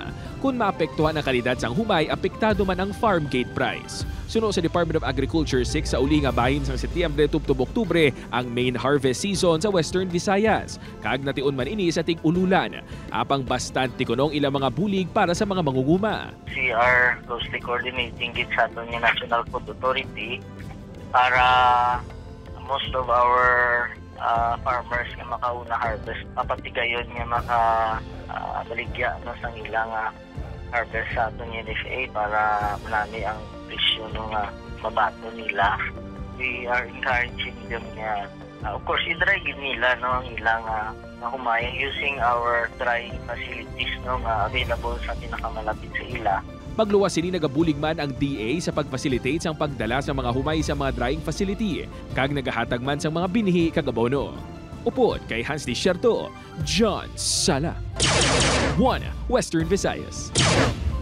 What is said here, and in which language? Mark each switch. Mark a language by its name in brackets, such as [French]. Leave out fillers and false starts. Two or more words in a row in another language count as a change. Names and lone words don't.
[Hiligaynon] Kung maapektuhan ang kalidad sang humay, apektado man ang farm gate price. Suno sa Department of Agriculture 6 sa uli nga bahin sang Setyembre tubtob Oktubre ang [English] main harvest season [Hiligaynon] sa Western Visayas. Kaag nation man ini sa tig-ululan. Apang bastante kunong ilang mga bulig para sa mga mangunguma. [English] We are closely coordinating with [Hiligaynon] sa aton nga National Food Authority para [English] most of our farmers [Hiligaynon] nga makauna harvest papatigayon nga baligya no sang ilang harvest sa aton NFA para manami ang presyo ng mabato nila. [English] We are encouraging them [Hiligaynon] nga [English] of course [Hiligaynon] i-dry gid nila no ang ilang humay [English] using our drying facilities [Hiligaynon] no nga available sa pinakamalapit sa ila. Magluwas sini nagabulig man ang DA sa pag-facilitate sang pagdala sa mga humay sa mga drying facility, kag nagahatag man sang mga binhi kag abono. Upod kay Hans Desierto, John Sala, 1 Western Visayas.